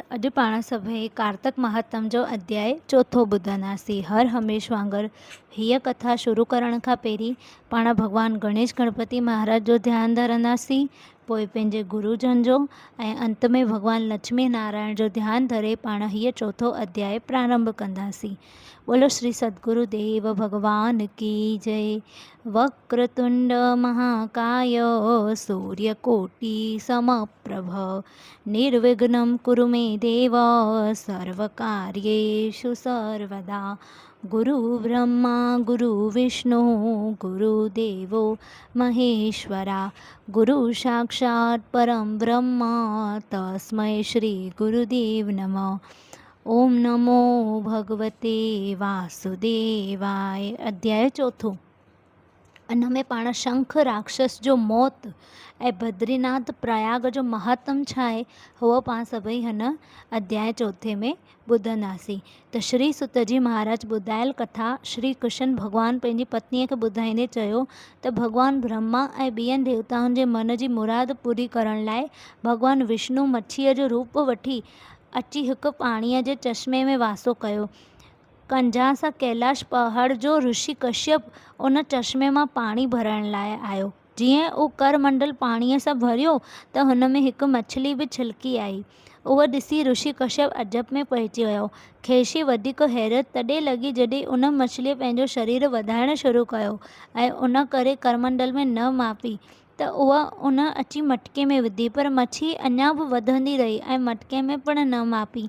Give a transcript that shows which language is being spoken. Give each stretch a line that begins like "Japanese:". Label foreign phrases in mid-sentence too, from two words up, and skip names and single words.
Sindhi: अॼु पाण सभई कार्तक महात्म जो अध्याय चौथो ॿुधंदासीं। हर हमेश वांगुरु हीअ कथा शुरू करण खां पहिरीं पाण भॻवानु गणेश गणपति महाराज जो ध्यानु धरंदासीं, पोइ पंहिंजे गुरुजन जो ऐं अंत में भॻवानु लक्ष्मी नारायण जो ध्यानु धरे पाण हीअ चौथो अध्याय प्रारंभ कंदासीं।
Hindi: बोलो श्री सद्गुरुदेव भगवान की जय।
Sanskrit: वक्रतुंड महाकाय सूर्यकोटि समप्रभ निर्विघ्नं कुरु मे देव सर्वकार्येषु सर्वदा। गुरु ब्रह्मा गुरु विष्णु गुरुदेवो महेश्वरा, गुरु साक्षात् परं ब्रह्म तस्मै श्री गुरुदेव नमः। ओम नमो भगवते वासुदेवाय।
Sindhi: अध्याय चौथो। इन में पाण शंख राक्षस जो मौत ऐं बद्रीनाथ प्रयाग जो महात्म छा आहे उहो पाण सभई हिन अध्याय चौथे में ॿुधंदासीं। त श्री सुत जी महाराज ॿुधायल कथा श्री कृष्ण भॻवानु पंहिंजी पत्नीअ खे ॿुधाईंदे चयो त भॻवानु ब्रह्मा ऐं ॿियनि देवताउनि जे मन जी मुराद पूरी करण लाइ भॻवानु विष्णु मच्छीअ जो रूप वठी अची हिकु पाणीअ जे चश्मे में वासो कयो। कंझा सां कैलाश पहाड़ जो ऋषि कश्यप उन चश्मे मां पाणी भरण लाइ आयो। जीअं उहो करमंडल पाणीअ सां भरियो त हुन में हिकु मछली बि छिलकी आई। उहा ॾिसी ऋषि कश्यप अजब में पइजी वियो। खेसि वधीक हैरत तॾहिं लॻी जॾहिं उन मछलीअ पंहिंजो शरीर वधाइणु शुरू कयो ऐं उन करे करमंडल में न मापी त उहा उन अची मटके में विधी, पर मच्छी अञा बि वधंदी रही ऐं मटके में पिणु न मापी।